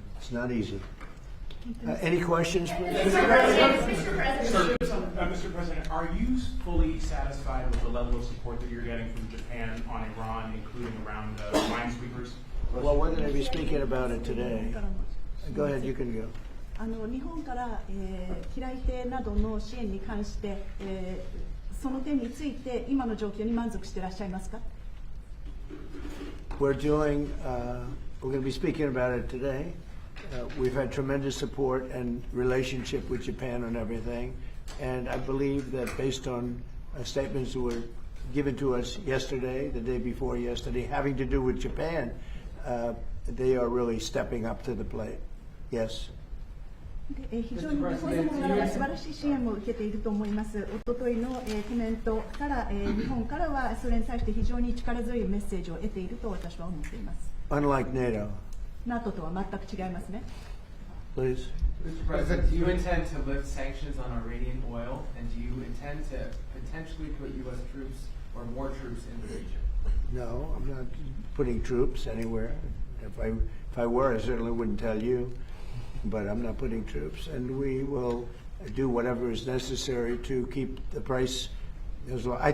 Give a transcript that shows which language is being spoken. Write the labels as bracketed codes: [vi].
[en] It's not easy. Any questions, please? Mr. President, are you fully satisfied with the level of support that you're getting from Japan on Iran, including around minesweepers? Well, we're going to be speaking about it today. Go ahead, you can go. [ja] 日本から、機雷艇などの支援に関して、その点について今の状況に満足していらっしゃいますか？ [en] We're going to be speaking about it today. We've had tremendous support and relationship with Japan on everything, and I believe that based on statements that were given to us yesterday, the day before yesterday, having to do with Japan, they are really stepping up to the plate. Yes. [ja] 非常に日本様からは素晴らしい支援も受けていると思います。おとといの、コメントから、日本からはそれに対して非常に力強いメッセージを得ていると私は思っています。 [en] Unlike NATO. [ja] NATO とは全く違いますね。 [en] Please. Mr. President, do you intend to lift sanctions on Iranian oil, and do you intend to potentially put U.S. troops or more troops in the region? No, I'm not putting troops anywhere. If I were, I certainly wouldn't tell you. But I'm not putting troops, and we will do whatever is necessary to keep the price as low.